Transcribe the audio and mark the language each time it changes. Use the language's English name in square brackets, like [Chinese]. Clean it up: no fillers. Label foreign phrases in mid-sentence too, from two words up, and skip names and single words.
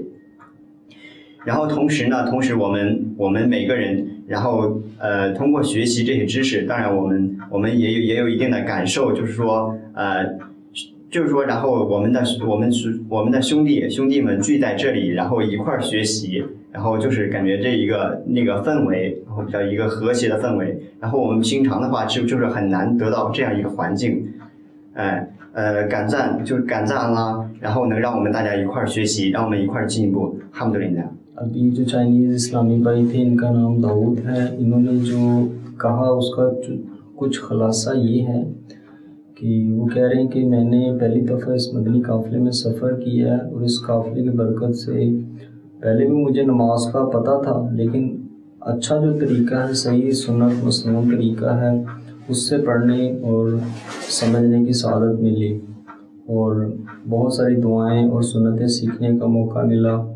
[Chinese] 然后同时我们每个人，然后通过学习这些知识，当然我们也有一定的感受，就是说然后我们的兄弟们聚在这里，然后一块儿学习，然后就是感觉这一个那个氛围，然后比较一个和谐的氛围。然后我们平常的话就是很难得到这样一个环境，感赞安拉，然后能让我们大家一块儿学习，让我们一块儿进步。अल्हम्दुलिल्लाह. [Urdu] ابھی جو چائنیز اسلامی بھائی تھے، ان کا نام داؤد ہے. انہوں نے جو کہا اس کا کچھ خلاصہ یہ ہے کہ وہ کہہ رہے ہیں کہ میں نے پہلی دفعہ اس مدنی قافلے میں سفر کیا ہے اور اس قافلے کی برکت سے پہلے بھی مجھے نماز کا پتا تھا، لیکن اچھا جو طریقہ ہے، صحیح سنت مسنون طریقہ ہے، اس سے پڑھنے اور سمجھنے کی سعادت ملی اور بہت ساری دعائیں اور سنتیں سیکھنے کا موقع ملا.